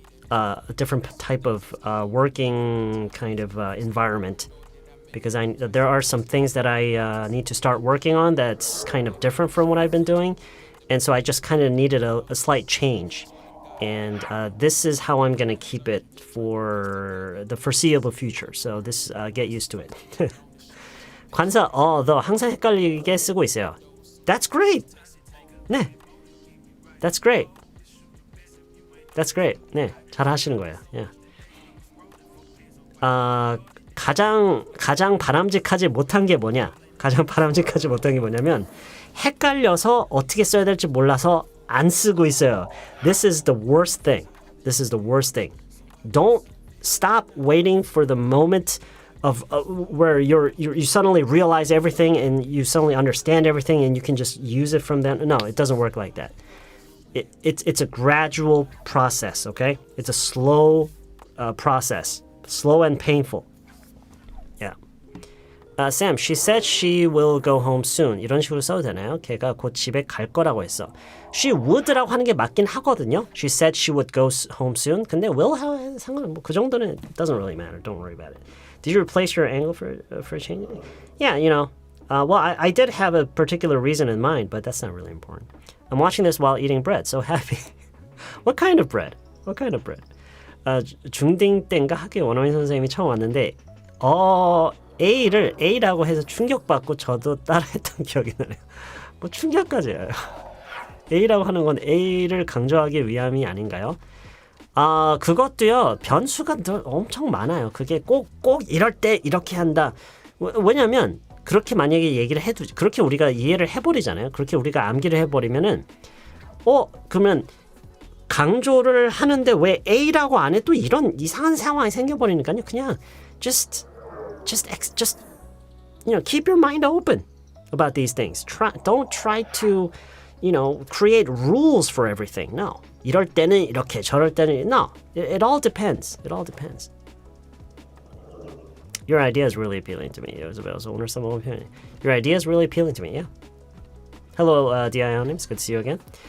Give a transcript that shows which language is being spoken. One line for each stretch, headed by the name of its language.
English: a different type of working kind of environment because there are some things that I need to start working on that's kind of different from what I've been doing. And so I just kind of needed a slight change. And this is how I'm going to keep it for the foreseeable future. So this, get used to it.
Korean: 관사, 너 항상 헷갈리게 쓰고 있어요.
English: That's great.
Korean: 네.
English: That's great. That's great.
Korean: 네, 잘 하시는 거예요. Yeah. 가장 바람직하지 못한 게 뭐냐? 가장 바람직하지 못한 게 뭐냐면 헷갈려서 어떻게 써야 될지 몰라서 안 쓰고 있어요.
English: This is the worst thing. This is the worst thing. Don't stop waiting for the moment of where you suddenly realize everything and you suddenly understand everything and you can just use it from then. No, it doesn't work like that. It's a gradual process, okay? It's a slow process, slow and painful. Yeah. Sam, she said she will go home soon.
Korean: 이런 식으로 써도 되나요? 걔가 곧 집에 갈 거라고 했어.
English: She would라고
Korean: 하는 게 맞긴 하거든요.
English: She said she would go home soon.
Korean: 근데 will 상관 그 정도는
English: it doesn't really matter. Don't worry about it. Did you replace your angle for changing? Yeah, you know. Well, I did have a particular reason in mind, but that's not really important. I'm watching this while eating bread. So happy. What kind of bread? What kind of bread?
Korean: 중딩 때인가 학교에 원어민 선생님이 처음 왔는데 A를 A라고 해서 충격받고 저도 따라했던 기억이 나네요. 뭐 충격까지예요. A라고 하는 건 A를 강조하기 위함이 아닌가요? 그것도요. 변수가 엄청 많아요. 그게 꼭 이럴 때 이렇게 한다. 왜냐면 그렇게 만약에 얘기를 해도 그렇게 우리가 이해를 해버리잖아요. 그렇게 우리가 암기를 해버리면은 그러면 강조를 하는데 왜 A라고 안 해? 또 이런 이상한 상황이 생겨버리니까요. 그냥
English: just you know, keep your mind open about these things. Don't try to, you know, create rules for everything. No.
Korean: 이럴 때는 이렇게, 저럴 때는
English: no. It all depends. It all depends. Your idea is really appealing to me.
Korean: 오늘 써먹은 표현.
English: Your idea is really appealing to me. Yeah. Hello, DIO님. It's good to see you again.